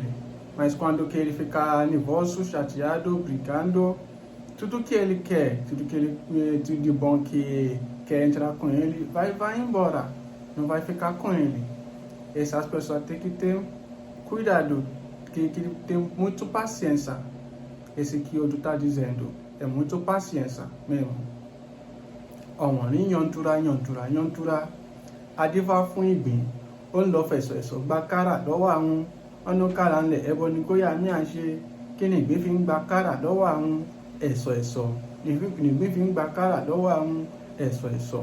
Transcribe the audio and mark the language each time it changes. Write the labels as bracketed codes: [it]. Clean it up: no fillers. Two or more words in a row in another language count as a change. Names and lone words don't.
[pt] Mas quando que ele fica nervoso, chateado, brigando, tudo que ele quer, tudo de bom que quer entrar com ele, vai embora. Não vai ficar com ele. Essas pessoas têm que ter cuidado, que ter muito paciência. Esse que o Odu está dizendo, é muito paciência mesmo. [yo] Ọwonrin Otura, adífá fún ìgbín, ó ń lọ fẹ̀sọ̀ gba kárà lọ́wọ́ àwọn ọ̀nà kárà ńlẹ̀, ẹbọ ni kó yá mí à ṣe. Kí ni ìgbín fi ń gba kárà lọ́wọ́ àwọn ẹ̀sọ̀? Ìgbín fi ń gba kárà lọ́wọ́ àwọn ẹ̀sọ̀.